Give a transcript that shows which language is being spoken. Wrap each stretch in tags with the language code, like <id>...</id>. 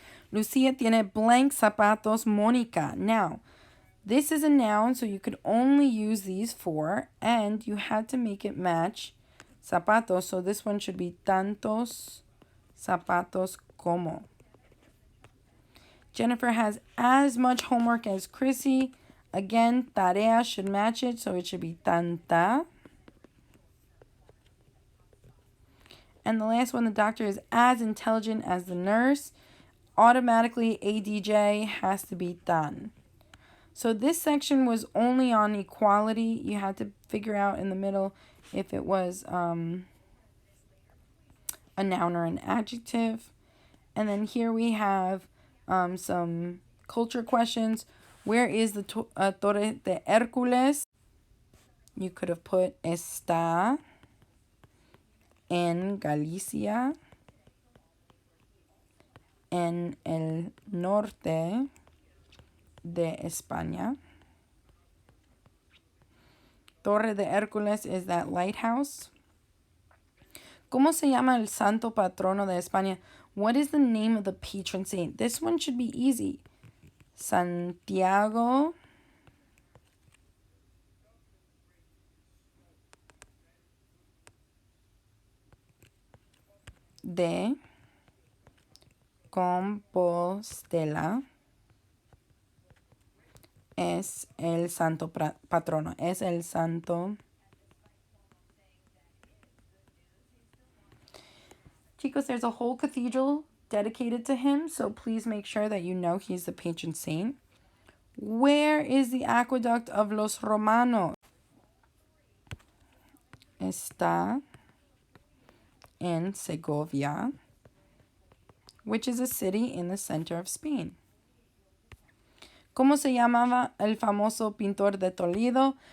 <es>Lucia tiene</es> <en>blank</en> <es>zapatos, Mónica.</es> <en>Now, this is a noun, so you could only use these 4, and you had to make it match zapatos. So this one should be</en> <es>tantos zapatos como.</es> <en>Jennifer has as much homework as Chrissy. Again, tarea should match it, so it should be tanta. And the last one, the doctor is as intelligent as the nurse. Automatically, ADJ has to be tan. So this section was only on equality. You had to figure out in the middle if it was a noun or an adjective. And then here we have some culture questions. Where is the Torre de Hércules? You could have put</en> <es>está en Galicia, en el norte de España.</es> <en>Torre de Hércules is that lighthouse.</en> <es>¿Cómo se llama el santo patrono de España?</es> <en>What is the name of the patron saint? This one should be easy.</en> <es>Santiago de Compostela es el santo patrono. Es el santo.</es> <en>Chicos, there's a whole cathedral dedicated to him, so please make sure that you know he's the patron saint. Where is the aqueduct of los Romanos?</en> <es>Está en Segovia,</es> <en>which is a city in the center of Spain. ¿Cómo se llamaba el famoso pintor de Toledo?</en>